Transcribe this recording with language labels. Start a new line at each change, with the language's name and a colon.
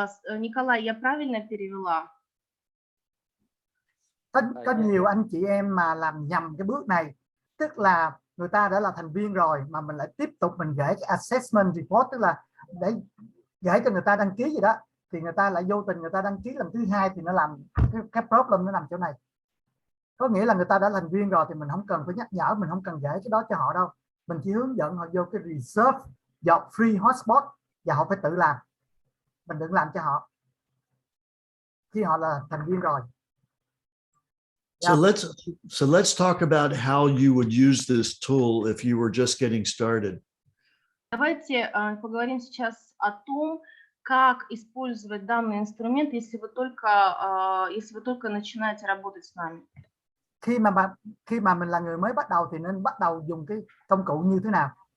Russian: Николай, я правильно перевела?
Vietnamese: Có nhiều anh chị em mà làm nhầm cái bước này, tức là người ta đã là thành viên rồi mà mình lại tiếp tục mình gửi cái assessment report, tức là để gửi cho người ta đăng ký gì đó, thì người ta lại vô tình người ta đăng ký lần thứ hai, thì nó làm cái problem nó nằm chỗ này. Có nghĩa là người ta đã thành viên rồi thì mình không cần phải nhắc nhở, mình không cần gửi cái đó cho họ đâu, mình chỉ hướng dẫn họ vô cái reserve dọc free hotspot và họ phải tự làm, mình đừng làm cho họ khi họ là thành viên rồi.
English: So let's talk about how you would use this tool if you were just getting started.
Russian: Давайте поговорим сейчас о том, как использовать данный инструмент, если вы только начинаете работать с нами.
Vietnamese: Khi mà mình là người mới bắt đầu thì nên bắt đầu dùng cái công cụ như thế nào?